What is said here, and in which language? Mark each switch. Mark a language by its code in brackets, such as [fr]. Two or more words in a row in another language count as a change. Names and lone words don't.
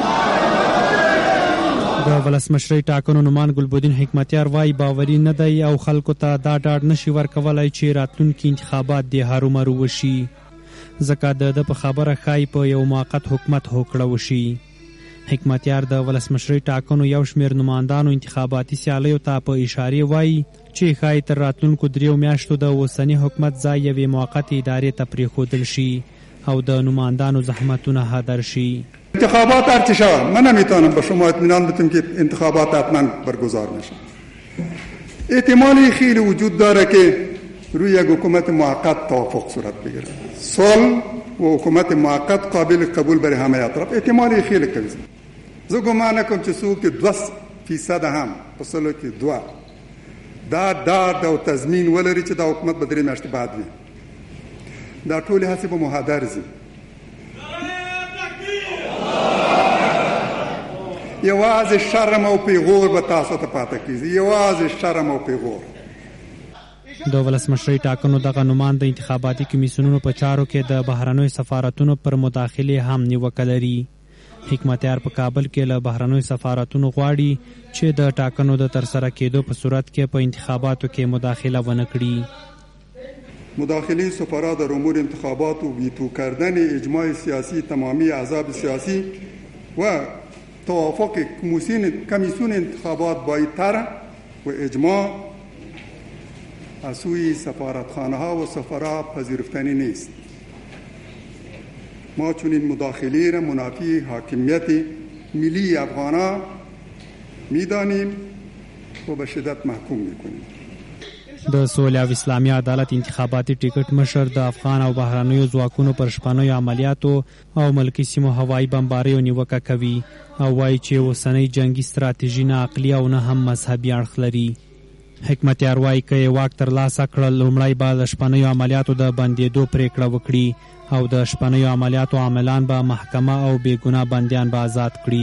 [ps] د ولسمشرۍ ټاکنو نومان ګلبدین حکمتیار وایي باوري نه دی او خلکو ته دا ډاډ نشي ورکولی چې راتلونکي انتخابات دې هرومرو وشي ځکه د په خبره ښایي په یو موقت حکومت هوکړه وشي. حکمتیار د ولسمشرۍ ټاکنو یو شمېر نمایندانو انتخاباتي سیالیو ته په اشارې وایي چې ښایي تر راتلونکو 3 میاشتو د اوسني حکومت ځای یوې موقتې ادارې ته پرېښودل شي او د نمایندانو زحمتونه هدر شي. [fa] انتخابات هرچی شود من نمیتونم به شما اطمینان بدم که انتخابات حتما برگزار نشه. احتمالی خیلی وجود داره که روی یک حکومت موقت توافق صورت بگیره. صلح و حکومت موقت قابل قبول برای همه اطراف احتمالی خیلی قوی است. [ps] زه ګمان نه کوم چې څوک 2% هم په صلح کې 2 دا ډاډ او تضمین ولري چې دا حکومت به 3 میاشتې بعد وي. دا ټولې هڅې به مهدر ځي. یوازې شرم او پیغور به تاسو ته پاتې کیږي. یوازې شرم او پیغور. د ولسمشرۍ ټاکنو دغه نومان د انتخاباتي کمیسیونونو په چارو کې د بهرنیو سفارتونو پر مداخلې هم نیوکه لري. حکمتیار په کابل کې له بهرنیو سفارتونو غواړي چې د ټاکنو د ترسره کېدو په صورت کې په انتخاباتو کې مداخله ونه کړي. [fa] مداخله سفارا در امور انتخابات و ویتو کردن اجماع سیاسی تمامی احزاب سیاسی و توافق کمیسیون انتخابات با طرح و اجماع از سوی سفارتخانه ها و سفرا پذیرفتنی نیست. ما چنین مداخله را منافی حاکمیت ملی افغانا میدانیم و به شدت محکوم میکنیم. [ps] د سولې او اسلامي عدالت انتخاباتي ټیکټ مشر د افغان او بهرنیو ځواکونو پر شپنیو عملیاتو او ملکي سیمو هوایي بمباریو نیوکه کوي او وایي چې اوسنۍ جنگي ستراتیژي نه عقلي او نه هم مذهبي اړخ لري. حکمتیار وایي که یې واک ترلاسه کړل لومړی به د شپنیو عملیاتو د بندېدو پرېکړه وکړي او د شپنیو عملیاتو عاملان به محکمه او بېګناه بندیان به آزاد کړي.